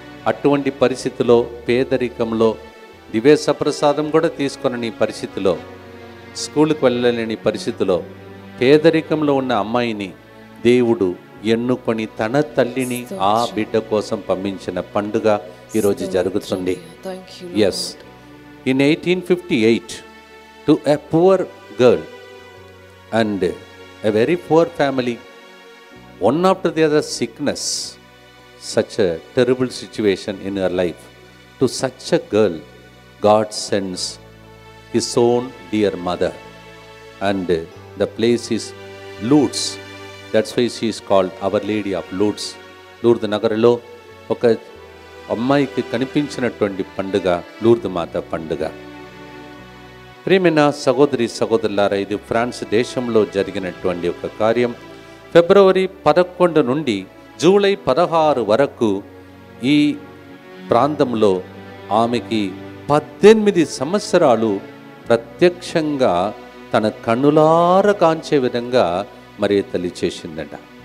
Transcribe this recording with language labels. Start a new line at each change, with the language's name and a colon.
Telugu: అటువంటి పరిస్థితిలో, పేదరికంలో, దివ్య ప్రసాదం కూడా తీసుకొనని పరిస్థితిలో, స్కూల్కి వెళ్ళలేని పరిస్థితిలో, పేదరికంలో ఉన్న అమ్మాయిని దేవుడు ఎన్నుకొని తన తల్లిని ఆ బిడ్డ కోసం పంపించిన పండుగ ఈరోజు జరుగుతుంది.
English: Yes, in 1858 to a poor girl and a very poor family, one after the other sickness, such a terrible situation in her life. To such a girl, God sends His own dear mother, and the place is Lourdes. That's why she is called Our Lady of Lourdes.
Telugu: Lourdu నగరంలో ఒక అమ్మాయికి కనిపించినటువంటి పండుగ లూర్దు మాత పండుగ. ప్రియమైన సహోదరి సహోదరులారా, ఇది ఫ్రాన్స్ దేశంలో జరిగినటువంటి ఒక కార్యం. ఫిబ్రవరి 11 నుండి జూలై 16 వరకు ఈ ప్రాంతంలో ఆమెకి 18 సంవత్సరాలు ప్రత్యక్షంగా తన కన్నులార కాంచే విధంగా మరి తల్లి చేసిందట.